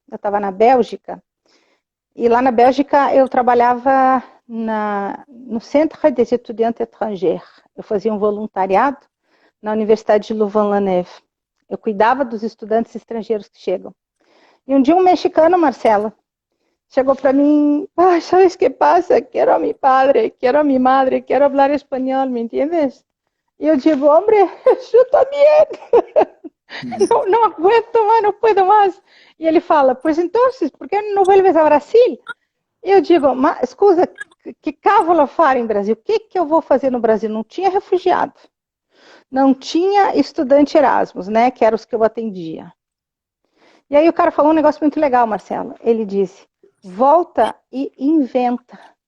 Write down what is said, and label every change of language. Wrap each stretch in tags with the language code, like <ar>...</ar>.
<pt>Eu estava na Bélgica, e lá na Bélgica eu trabalhava no Centre des Étudiants Étrangers. Eu fazia um voluntariado na Universidade de Louvain-la-Neuve. Eu cuidava dos estudantes estrangeiros que chegam. E um dia um mexicano, Marcelo, chegou para mim,</pt> <es>¿sabes qué pasa? Quiero a mi padre, quiero a mi madre, quiero hablar español, ¿me entiendes? Y yo digo, hombre, yo también.</es> <pt>No aguento más,</pt> <es>no puedo más. Y</es> <pt>ele fala,</pt> <es>pues entonces, ¿por qué no vuelves a Brasil?</es> <pt>E eu digo, mas,</pt> <it>escusa, que cavolo fare</it> <pt>em Brasil? O que eu vou fazer no Brasil? Não tinha refugiado. Não tinha estudante Erasmus, né? Que eram os que eu atendia. E aí o cara falou um negócio muito legal, Marcelo. Ele disse, volta e inventa.</pt>